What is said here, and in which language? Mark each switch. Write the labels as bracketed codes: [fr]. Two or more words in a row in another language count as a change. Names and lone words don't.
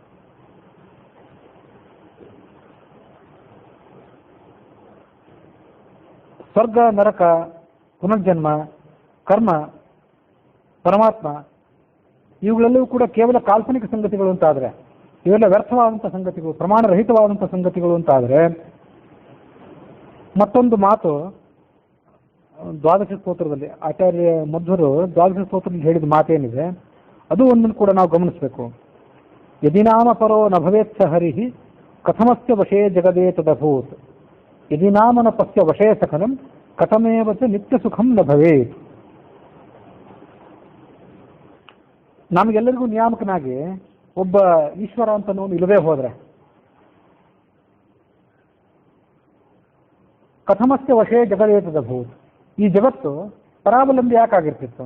[kn] ಸ್ವರ್ಗ, ನರಕ, ಪುನರ್ಜನ್ಮ, ಕರ್ಮ, ಪರಮಾತ್ಮ ಇವುಗಳೆಲ್ಲವೂ ಕೂಡ ಕೇವಲ ಕಾಲ್ಪನಿಕ ಸಂಗತಿಗಳು ಅಂತಾದರೆ, ಇವೆಲ್ಲ ವ್ಯರ್ಥವಾದಂಥ ಸಂಗತಿಗಳು, ಪ್ರಮಾಣರಹಿತವಾದಂಥ ಸಂಗತಿಗಳು ಅಂತಾದರೆ, ಮತ್ತೊಂದು ಮಾತು ದ್ವಾದಶ ಸ್ತೋತ್ರದಲ್ಲಿ ಆಚಾರ್ಯ ಮಧ್ವರು ದ್ವಾದಶ ಸ್ತೋತ್ರದಲ್ಲಿ ಹೇಳಿದ ಮಾತೇನಿದೆ ಅದು ಒಂದನ್ನು ಕೂಡ ನಾವು ಗಮನಿಸಬೇಕು. [sa] ಯದಿ ನಾಮ ಪರೋ ನ ಭವೇತ್ ಸ ಹರಿಹಿ ಕಥಮಸ್ಯ ವಶೇ ಜಗದೇ ತದಭೂತ್, ಯದಿ ನಾಮನ ಪಸ್ಯ ವಶೇ ಸಕಲಂ ಕಥಮೇವ ಚ ನಿತ್ಯ ಸುಖಂ ನ ಭವೇತ್. [kn] ನಮಗೆಲ್ಲರಿಗೂ ನಿಯಾಮಕನಾಗಿ ಒಬ್ಬ ಈಶ್ವರ ಅಂತ ನಾವು ಇಲ್ಲದೆ ಹೋದರೆ [sa] ಕಥಮಸ್ಯ ವಶೇ ಜಗದೇ ತದಭೂತ್, [kn] ಈ ಜಗತ್ತು ಪರಾವಲಂಬಿ ಯಾಕಾಗಿರ್ತಿತ್ತು?